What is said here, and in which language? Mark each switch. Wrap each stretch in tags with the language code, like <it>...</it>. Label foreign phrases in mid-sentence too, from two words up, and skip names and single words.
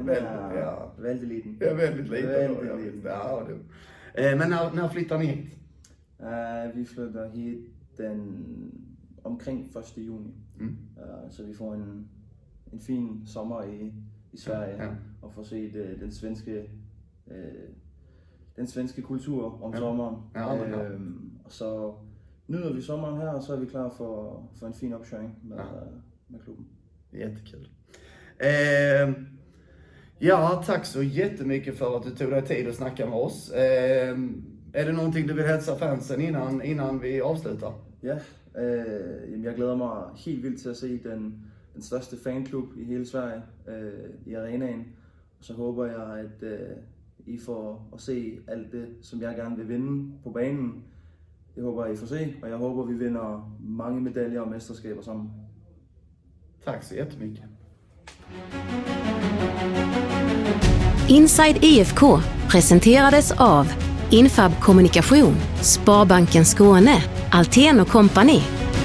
<sv>väldigt liten. Ja, väldigt liten. Ja, du. Men när flyttar ni hit? Vi flyttar hit omkring 1. juni.</sv> <da>Så vi får en fin sommer i Sverige og får set den svenske kultur om sommeren. Og så nyder vi sommeren her, og så er vi klar for en fin opkøring med klubben.</da> <sv>Jättekul. Tack så jättemycket för att du tog dig tid att snacka med oss. Är det någonting du vill hälsa fansen innan vi avslutar?</sv> <da>Ja, jeg glæder mig helt vildt til at se den største fanklub i hele Sverige i arenaen. Og så håber jeg, at I får at se alt det, som jeg gerne vil vinde på banen. Det håber I får se, og jeg håber, vi vinder mange medaljer og mesterskaber sammen.</da> <sv>Tack så jättemycket. Inside IFK presenterades av Infab Kommunikation, Sparbanken Skåne, Altén & Company</sv>